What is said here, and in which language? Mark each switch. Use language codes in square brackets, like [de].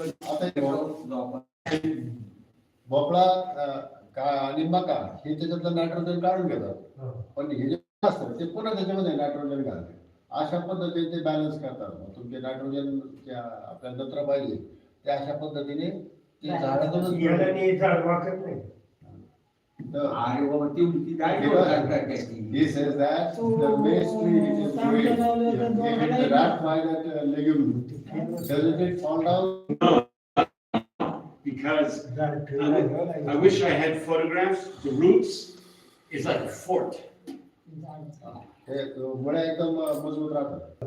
[mr] आता भोपळा आणि मका हे त्याच्यातलं नायट्रोजन काढून घेतात, पण हे जे असतं ते पुन्हा त्याच्यामध्ये नायट्रोजन घालते. अशा पद्धतीने ते बॅलन्स करतात. तुमचे नायट्रोजन आपल्याला नत्र पाहिजे ते अशा पद्धतीने ते झाडातूनच झाड वाकत नाही. अरे बाबा ती उंची काय [en] He says that the maize tree which is growing, if it's wrapped by that legume, doesn't it fall down? Because I wish I had photographs. The roots is like a fort. [mr] हे मुळ्या एकदम मजबूत राहतात.